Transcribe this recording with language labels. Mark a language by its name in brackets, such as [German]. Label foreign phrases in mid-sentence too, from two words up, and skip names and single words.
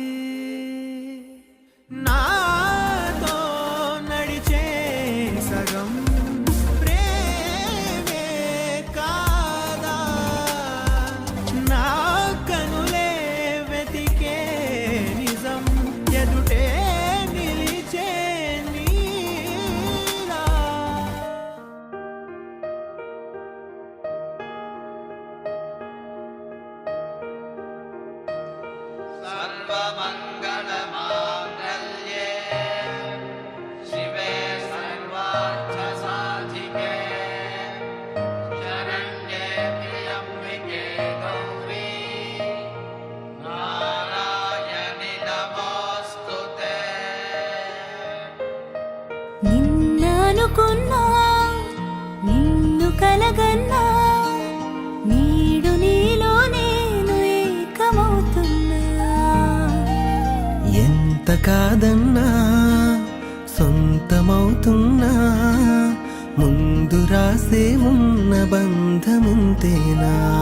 [Telugu] నాతో నడిచే సగం ప్రేమే కాదా నా కనులే వెతికే నిజం ఎదుటే నిలిచే నీలా. [Sanskrit] सर्वमङ्गलमाङ्गल्ये शिवे सर्वार्थसाधिके शरण्ये त्र्यम्बिके गौरी नारायणि नमोऽस्तुते [Telugu] నిన్ననుకున్నా నిన్ను కలగన్నా నీడు నీలో నేను ఏకమవుతున్నా ఎంత కాదన్నా సొంతమవుతున్నా ముందు రాసే ఉన్న బంధమింతేనా